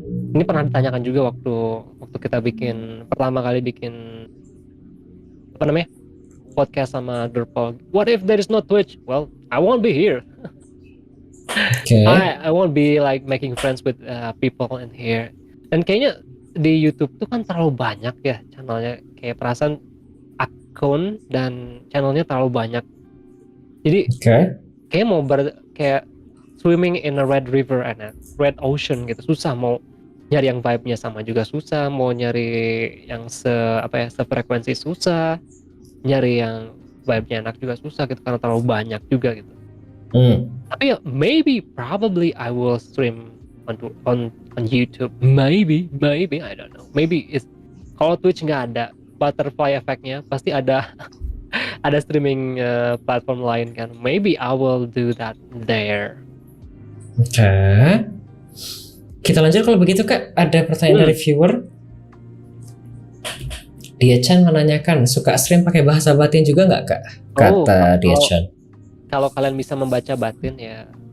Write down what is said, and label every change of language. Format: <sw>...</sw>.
<id>Ini pernah ditanyakan juga waktu kita pertama kali bikin apa namanya? Podcast sama Derpol.</id> <en>What if there is no Twitch? Well, I won't be here. Okay. I won't be like making friends with people in here.</en> <id>Dan kayaknya di YouTube tuh kan terlalu banyak ya channelnya. Kayak perasaan akun dan channelnya terlalu banyak. Jadi kayak mau kayak</id> <en>swimming in a red river and a red ocean</en> <id>gitu. Susah mau nyari yang vibe-nya sama juga susah. Mau nyari yang sefrekuensi susah. Nyari yang vibe-nya enak juga susah gitu karena terlalu banyak juga gitu. Tapi ya</id> <en>probably I will stream on YouTube. Maybe I don't know. Maybe</en> <id>kalau Twitch nggak ada butterfly effect-nya, pasti ada streaming platform lain kan.</id> <en>Maybe I will do that there.</en> <id>Oke. Kita lanjut kalau begitu Kak. Ada pertanyaan dari viewer. Dia Chan menanyakan, suka stream pakai bahasa batin juga nggak Kak? Kata Dia Chan. Kalau kalian bisa membaca batin ya.</id>